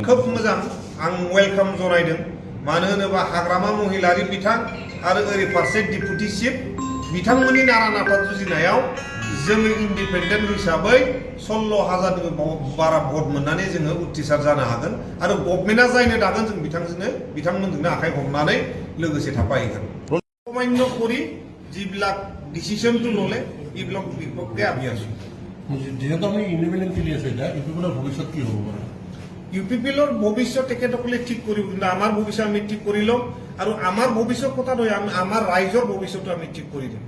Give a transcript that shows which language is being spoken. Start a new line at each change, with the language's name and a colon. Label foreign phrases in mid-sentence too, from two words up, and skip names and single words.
Bodo: खोब मोजां आं वेलकाम जनायदों मानो होनोबा हाग्रामा महिलारि बिथां आरो ओरै फारसे
English: deputy chief
Bodo: बिथांमोननि नारा नाथा जुजिनायाव जोङो इन्डिपेन्डेन्ट हिसाबै 16,000 बारा भट मोननानै जोङो उथ्रिसार जानो हागोन आरो गभर्नमेन्टआ जायनो दागोन जों बिथांमोनजोंनो आखाइ हमनानै लोगोसे थाफाहैगोन।
Assamese: सामान्य কৰি যিবিলাক ডিসিশনটো ল'লে এইবিলাক বিপক্ষে আমি আছো। যেহেতু আমি ইন্ডিপেন্ডেন্ট খেলি আছো এটা ইউপিপিএলৰ ভৱিষ্যত কি হ'ব পাৰে? ইউপিপিএলৰ ভৱিষ্যত তেখেতসকলে ঠিক কৰিব কিন্তু আমাৰ ভৱিষ্যত আমি ঠিক কৰি ল'ম আৰু আমাৰ ভৱিষ্যত কথা নহয় আমাৰ ৰাইজৰ ভৱিষ্যতটো আমি ঠিক কৰি দিম।